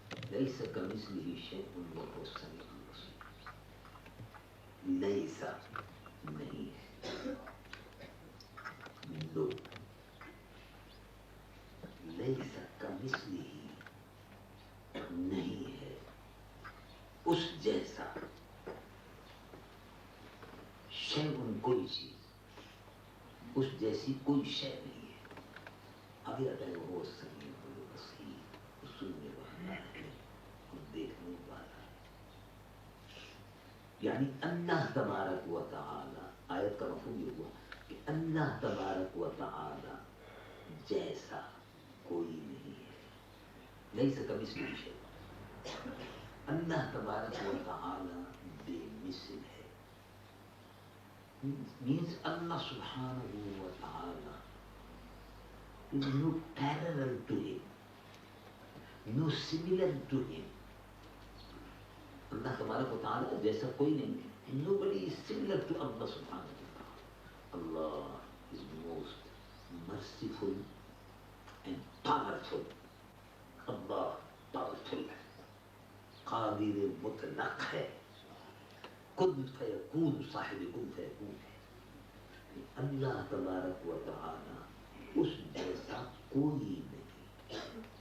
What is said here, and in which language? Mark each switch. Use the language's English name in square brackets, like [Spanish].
[Arabic] ليس كمثله شيء وهو السميع البصير. ليس [Urdu] نہیں لو [Arabic] ليس كمثله [Urdu] نہیں ہے اس جیسا شیء کوئی چیز اس جیسی کوئی شے نہیں ہے. آگے آتا ہے وہ سمیع البصیر سننے والا ہے اور دیکھنے والا ہے. یعنی اللہ تبارک و تعالی آیت کا مفہوم یہ ہوا کہ اللہ تبارک و تعالی جیسا کوئی نہیں ہے. [Arabic] لیس کمثلہ شیء. [Urdu] اللہ تبارک و تعالی بے مثل ہے. [English] means Allah subhanahu wa ta'ala is no parallel to him, no similar to him. [Urdu] اللہ تبارک و تعالی جیسا کوئی نہیں ہے. [English] Nobody is similar to Allah subhanahu wa ta'ala. Allah is most merciful and powerful. [Urdu] Allah powerful ہے, قادر مطلق ہے, کن فیکون صاحب کن فیکون ہے. اللہ تبارک و تعالی اس جیسا کوئی نہیں.